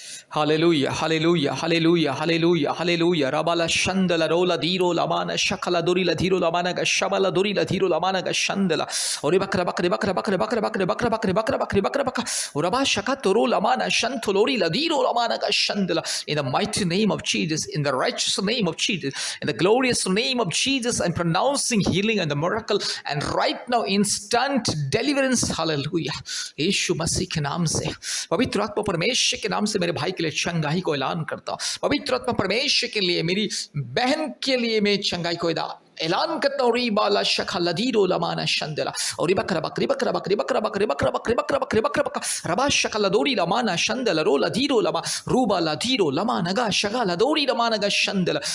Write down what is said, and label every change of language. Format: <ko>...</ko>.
<en>Hallelujah, hallelujah, hallelujah, hallelujah, hallelujah. रबाला शंदला रोला धीरो लमाना शकला दोरीला धीरो लमाना का शबला दोरीला धीरो लमाना का शंदला और बकरा बकरे बकरा बकरे बकरा बकरे बकरा बकरे बकरा बकरे बकरा बकरा और रबा शका तोरो लमाना शंथलोरी लधीरो लमाना का शंदला। In the mighty name of Jesus, in the righteous name of Jesus, in the glorious name of Jesus, I'm pronouncing healing and the miracle and right now instant deliverance. Hallelujah.</en> <hi>यीशु मसीह के नाम से, पवित्र आत्मा परमेश्वर के नाम से मेरे भाई के लिए चंगाई को ऐलान करता हूँ। पवित्र आत्मा परमेश्वर के लिए, मेरी बहन के लिए मैं चंगाई को ऐलान करता हूँ। रीबाला शखा लधीरो लमाना शंदला और बकरा बकरी बकरा बकरी बकरा बकरी बकरा बकरी बकरा बकरी बकरा बकरा रबा शखा लदोरी लमाना शंदला रो लधीरो लमा रूबा लधीरो लमाना गा शगा लदोरी लमाना गा शंदला।</hi>